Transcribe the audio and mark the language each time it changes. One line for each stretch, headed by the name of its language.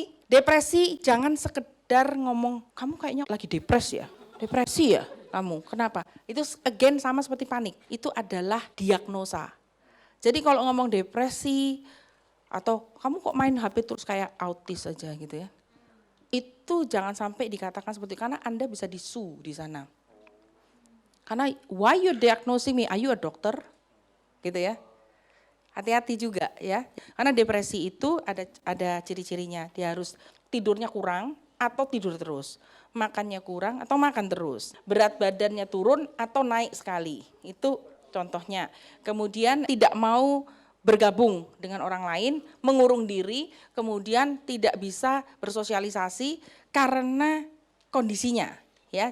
Indonesian: Depresi jangan sekedar ngomong, kamu kayaknya lagi depresi ya kamu, kenapa? Itu again sama seperti panik, itu adalah diagnosa. Jadi kalau ngomong depresi atau kamu kok main HP terus kayak autis aja gitu ya. Itu jangan sampai dikatakan seperti itu, karena Anda bisa disu di sana. Karena
English: why you diagnosing me, are you a doctor?
Indonesian: Gitu ya. Hati-hati juga ya. Karena depresi itu ada ciri-cirinya, dia harus tidurnya kurang atau tidur terus. Makannya kurang atau makan terus. Berat badannya turun atau naik sekali. Itu contohnya. Kemudian tidak mau bergabung dengan orang lain, mengurung diri, kemudian tidak bisa bersosialisasi karena kondisinya, ya.